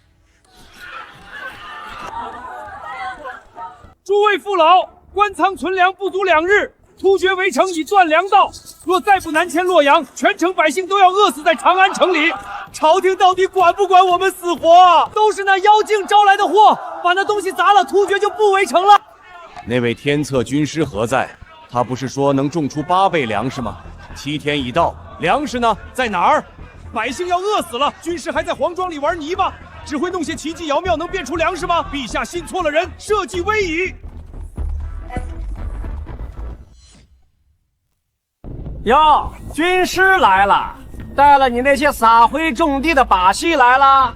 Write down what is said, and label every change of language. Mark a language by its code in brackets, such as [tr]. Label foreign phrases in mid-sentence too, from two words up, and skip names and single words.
[zh] 諸位父老，官倉存糧不足2日，突厥圍城已斷糧道，若再不南遷洛陽，全城百姓都要餓死在長安城裡。朝廷到底管不管我們死活？都是那妖精招來的禍，把那東西砸了，突厥就不圍城了。那位天策軍師何在？他不是說能種出8倍糧食嗎？7天已到，糧食呢？在哪兒？百姓要餓死了，軍師還在黃莊裡玩泥巴，只會弄些奇技妖妙，能變出糧食嗎？陛下信錯了人，社稷危矣。喲，軍師來了，帶了你那些撒灰種地的把戲來了。